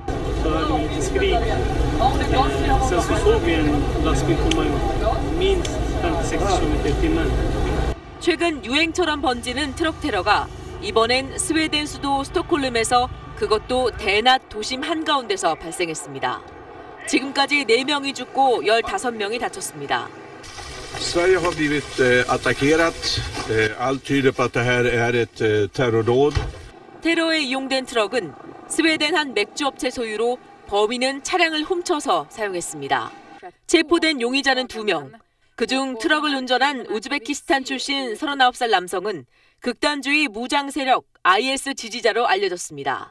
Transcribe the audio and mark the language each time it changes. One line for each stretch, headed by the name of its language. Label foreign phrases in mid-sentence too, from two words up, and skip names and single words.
Korean: 최근 유행처럼 번지는 트럭 테러가 이번엔 스웨덴 수도 스톡홀름에서 그것도 대낮 도심 한가운데서 발생했습니다. 지금까지 4명이 죽고 15명이 다쳤습니다.
Swedish: Sverige har blivit attackerat. Allt tyder på att det här är ett terrordåd.
Korean: 테러에 이용된 트럭은 스웨덴 한 맥주업체 소유로 범인은 차량을 훔쳐서 사용했습니다. 체포된 용의자는 2명. 그중 트럭을 운전한 우즈베키스탄 출신 39살 남성은 극단주의 무장 세력 IS 지지자로 알려졌습니다.